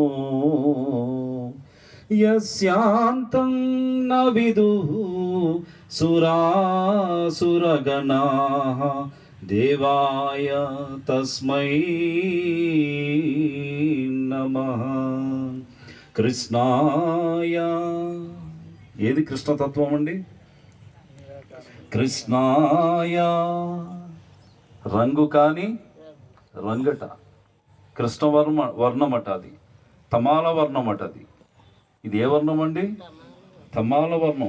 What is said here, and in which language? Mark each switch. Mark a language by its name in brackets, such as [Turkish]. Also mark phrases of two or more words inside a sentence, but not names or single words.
[Sanskrit] यस्यान्तं न विदुः सुरासुरगणाः देवाय तस्मै नमः కృష్ణాయ. [Telugu] ఏది కృష్ణతత్వం అండి? కృష్ణాయ రంగు కాని రంగట, వర్ణమట, అది తమాల వర్ణమట. ఇది ఏ వర్ణం అండి? తమాల వర్ణం.